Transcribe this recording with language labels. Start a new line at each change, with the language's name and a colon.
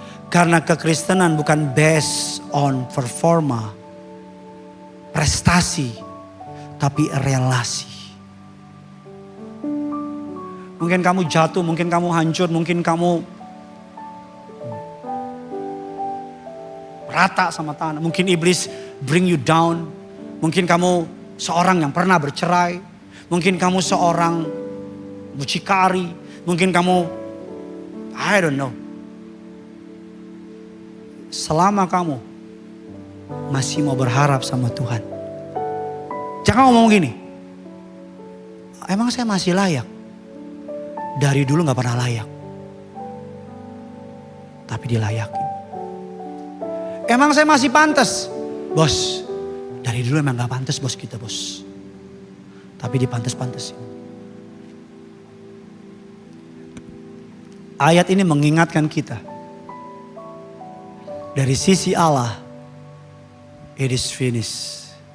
Indonesian: Karena kekristenan bukan based on performa, prestasi, tapi relasi. Mungkin kamu jatuh, mungkin kamu hancur, mungkin kamu rata sama tanah. Mungkin iblis
English: bring you down.
Indonesian: Mungkin kamu seorang yang pernah bercerai. Mungkin kamu seorang mucikari. Mungkin kamu,
English: I don't know.
Indonesian: Selama kamu masih mau berharap sama Tuhan, jangan ngomong gini, emang saya masih layak? Dari dulu gak pernah layak. Tapi dilayakin. Emang saya masih pantas? Bos, dari dulu emang gak pantas bos kita bos. Tapi dipantas-pantasin. Ayat ini mengingatkan kita. Dari sisi Allah,
English: it is finished.